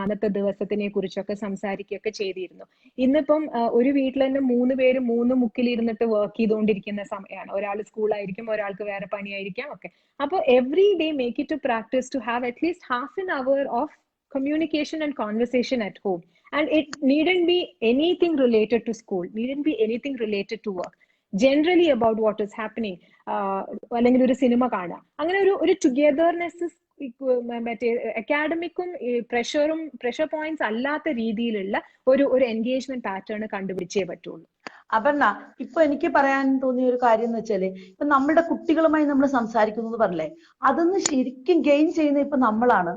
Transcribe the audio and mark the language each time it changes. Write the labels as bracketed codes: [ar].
[ml] അന്നത്തെ ദിവസത്തിനെ കുറിച്ചൊക്കെ സംസാരിക്കുകയൊക്കെ ചെയ്തിരുന്നു. ഇന്നിപ്പം ഒരു വീട്ടിൽ തന്നെ 3 പേര് 3 മുക്കിൽ ഇരുന്നിട്ട് വർക്ക് ചെയ്തുകൊണ്ടിരിക്കുന്ന സമയമാണ്. ഒരാൾ സ്കൂളായിരിക്കും, ഒരാൾക്ക് വേറെ പണിയായിരിക്കാം ഒക്കെ. അപ്പോൾ [en] Every day make it to practice to have at least half an hour of communication and conversation at home. And it needn't be anything related to school, needn't be anything related to work. Generally about what is happening, [ml] അല്ലെങ്കിൽ ഒരു cinema കാണുക. അങ്ങനെ ഒരു togetherness മറ്റേ അക്കാഡമിക്കും pressure points അല്ലാത്ത രീതിയിലുള്ള ഒരു engagement pattern കണ്ടുപിടിച്ചേ പറ്റുള്ളൂ. അപർണ, ഇപ്പൊ എനിക്ക് പറയാൻ തോന്നിയ ഒരു കാര്യം എന്ന് വെച്ചാല്, ഇപ്പൊ നമ്മുടെ കുട്ടികളുമായി നമ്മൾ സംസാരിക്കുന്നത് പറഞ്ഞേ, അതൊന്ന് ശരിക്കും ഗെയിൻ ചെയ്യുന്ന ഇപ്പൊ നമ്മളാണ്.